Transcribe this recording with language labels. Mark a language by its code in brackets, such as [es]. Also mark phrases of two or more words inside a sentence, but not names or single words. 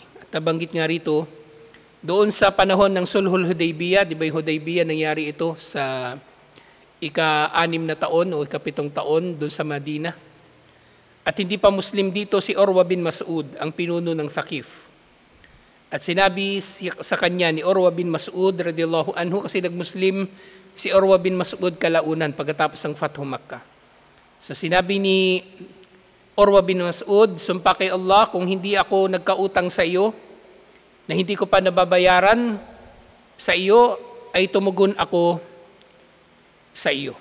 [tl] At nabanggit nga rito, doon sa panahon ng Sulhul Hudaybiyah, di ba yung Hudaybiyah nangyari ito sa ika-6 na taon o ika-7 taon doon sa Madina. At hindi pa Muslim dito si Urwa bin Mas'ud, ang pinuno ng Thaqif. At sinabi sa kanya ni Urwa bin Mas'ud [ar] رضي الله عنه, [tl] kasi nag-Muslim si Urwa bin Mas'ud kalaunan pagkatapos ng Fathu Makkah. So sinabi ni Urwa bin Mas'ud, sumpa kay Allah kung hindi ako nagkautang sa iyo, na hindi ko pa nababayaran sa iyo, ay tumugon ako sa iyo.